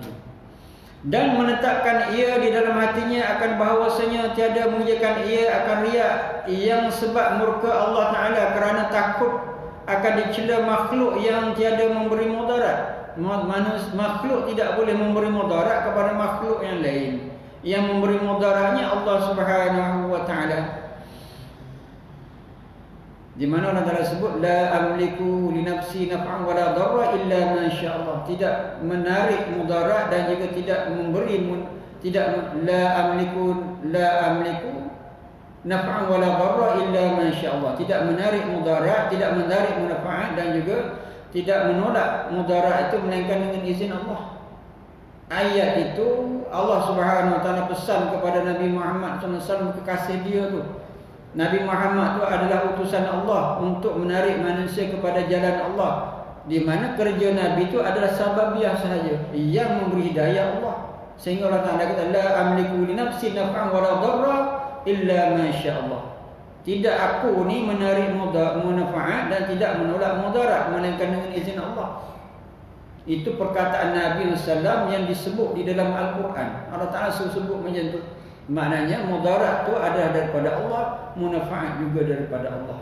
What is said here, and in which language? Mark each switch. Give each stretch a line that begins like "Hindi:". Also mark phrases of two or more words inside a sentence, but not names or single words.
Malay: Dan menetapkan ia di dalam hatinya akan bahawasanya tiada mengerjakan ia akan riak yang sebab murka
Arabic: الله تعالى
Malay: kerana takut akan dicela makhluk yang tiada memberi mudarat. Makhluk tidak boleh memberi mudarat kepada makhluk yang lain. Yang memberi mudaratnya
Arabic: الله سبحانه وتعالى.
Malay: Di mana
Arabic: الله تعالى
Malay: sebut
Arabic: لا أملك لنفسي نفعا ولا ضرا إلا ما شاء الله.
Malay: Tidak menarik mudarat dan juga tidak memberi
Arabic: لا أملك نفعا ولا ضرا إلا ما شاء الله.
Malay: Tidak menarik mudarat, tidak menarik manfaat dan juga tidak menolak mudarat itu melainkan dengan izin Allah. Ayat itu
Arabic: الله سبحانه وتعالى
Malay: pesan kepada Nabi Muhammad SAW, kekasih dia tu. Nabi Muhammad tu adalah utusan Allah untuk menarik manusia kepada jalan Allah, di mana kerja Nabi itu adalah sababiah sahaja yang memberi hidayah Allah. Sehingga
Arabic: الله تعالى
Malay: kata
Arabic: لا أملك لنفسي نفعا ولا ضرا إلا ما شاء الله.
Malay: Tidak aku ni menarik manfaat dan tidak menolak mudarat melainkan dengan izin Allah. Itu perkataan Nabi SAW yang disebut di dalam Al-Quran.
Arabic: الله تعالى
Malay: sebut macam tu. Maknanya mudarat tu adalah daripada Allah, manfaat juga daripada Allah.